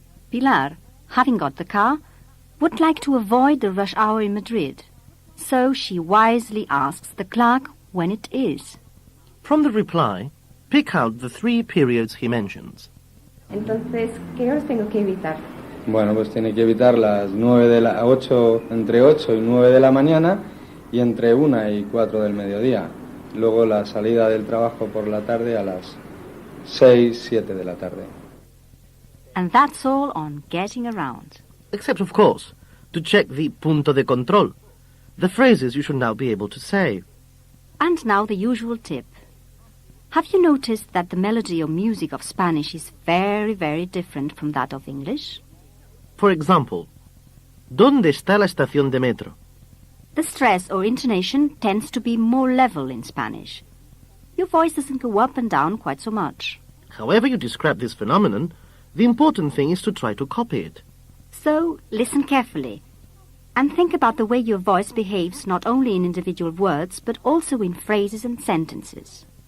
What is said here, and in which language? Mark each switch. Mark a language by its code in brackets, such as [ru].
[en] Pilar, having got the car, would like to avoid the rush hour in Madrid. So she wisely asks the clerk when it is. From the reply, pick out the 3 periods he mentions. [es] Entonces, ¿qué horas tengo que evitar? Bueno, pues tiene que evitar las 8, entre 8 y 9 de la mañana y entre 1 y 4 del mediodía. Luego la salida del trabajo por la tarde a las 6, 7 de la tarde. [en] And that's all on getting around. Except, of course, to check the punto de control, the phrases you should now be able to say. And now the usual tip. Have you noticed that the melody or music of Spanish is very, very different from that of English? For example, [es] ¿dónde está la estación de metro? [en] The stress or intonation tends to be more level in Spanish. Your voice doesn't go up and down quite so much. However you describe this phenomenon, the important thing is to try to copy it. So, listen carefully and think about the way your voice behaves not only in individual words but also in phrases and sentences.